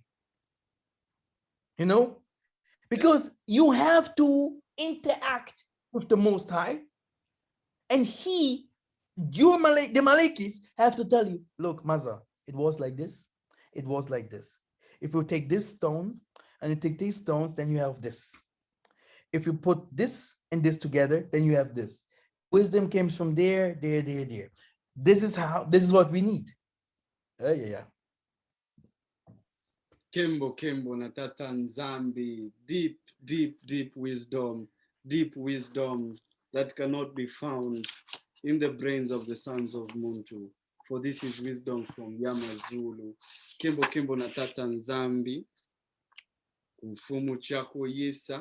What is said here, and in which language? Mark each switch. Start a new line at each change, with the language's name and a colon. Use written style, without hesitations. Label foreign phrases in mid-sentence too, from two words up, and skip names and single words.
English: You know, because you have to interact with the Most High, and the Malekis have to tell you, look, Maza, it was like this, it was like this. If you take this stone and you take these stones, then you have this. If you put this and this together, then you have this. Wisdom comes from there. This is what we need. Yeah.
Kongo: Kembo na TATA NZAMBI,
English: deep wisdom that cannot be found in the brains of the sons of Muntu. For this is wisdom from Yamazulu.
Kongo: Kembo na TATA NZAMBI, Mfumu chako Yesa.